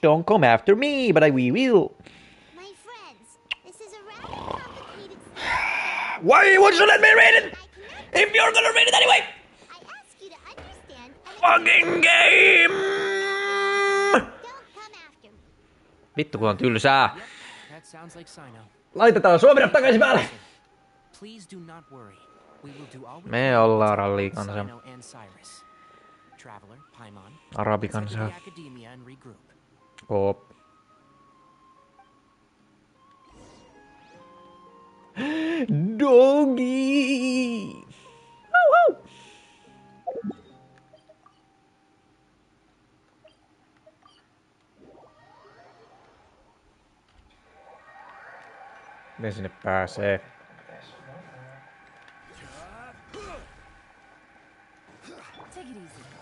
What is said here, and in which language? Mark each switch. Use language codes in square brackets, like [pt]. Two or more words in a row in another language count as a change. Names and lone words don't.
[en] Don't come after me, but we will. My friends, this is a rather complicated Why would you let me read it? If you're gonna read it anyway! I ask you to understand and Fucking game! don't come after me. [fi] Vittu kun on tylsää. [en] Yep, that sounds like Sino. [fi] Laitetaan Suomi takaisin päälle! [en] Please do not worry. We will do all we [fi] Me [en] can [fi] ollaan [en] to [fi] rallikansa. [en] Sino and Cyrus. Traveler, Paimon. [fi] Arabikansa. [en] Let's head to the Academia and regroup. Koop. Doggy! Woo woo! [fi] Miten sinne pääsee? [en] Take it easy.